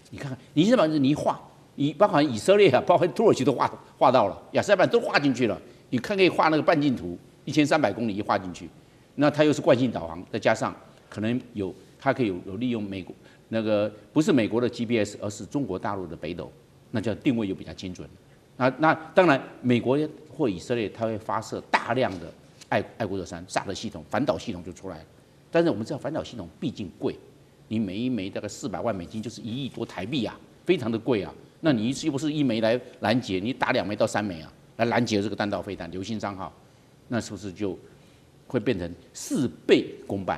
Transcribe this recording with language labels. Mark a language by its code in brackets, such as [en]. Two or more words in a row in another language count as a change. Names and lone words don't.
[zh] 你看看，你现在把你一畫，你包括以色列啊，包括土耳其都畫到了，亞塞拜然都畫進去了。你看可以畫那個半徑圖，1300公里一畫進去，那它又是慣性導航，再加上可能它可以有利用美國那個不是美國的 GPS， 而是中國大陸的北斗。那叫定位又比較精準。那當然，美國或以色列它會發射大量的愛國者3薩德系統，反導系統就出來了。但是我們知道反導系統畢竟貴，你每一枚大概400萬美金，就是1億多台幣啊，非常的貴啊。那你又不是1枚來攔截，你打2枚到3枚啊，來攔截這個彈道飛彈流星3號，那是不是就會變成4倍公辦？